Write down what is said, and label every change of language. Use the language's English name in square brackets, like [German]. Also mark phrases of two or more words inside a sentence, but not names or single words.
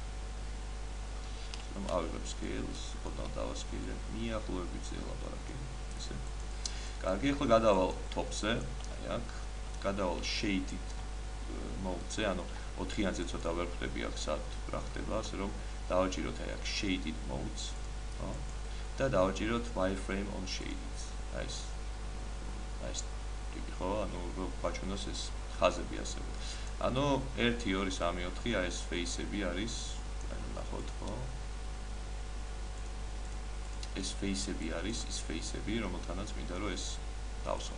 [Georgian] რომ ავიღებ scales, ოდნავ დავასკილებ, მიახლოებით ლაპარაკი, ესე. კარგი, ახლა გადავალ top-ზე, აი აქ. გადავალ [English] shaded mode-ზე, [Georgian] ანუ 4-იანზე ცოტა ვერ ხვდები აქ სად რა ხდება, ასე რომ დავაჭიროთ აი აქ [English] shaded modes, [Georgian] ხო? და დავაჭიროთ [English] wireframe on shaded. [Georgian] აი ეს ტიპი ხო, ანუ რომ გვაჩვენოს ეს ხაზები ასევე. ანუ 1 2 3 4 აი ეს face-ები არის, ანუ ნახოთ, ხო? ეს face-ები არის, ის face-ები, რომელთანაც მინდა რომ ეს დავსვა.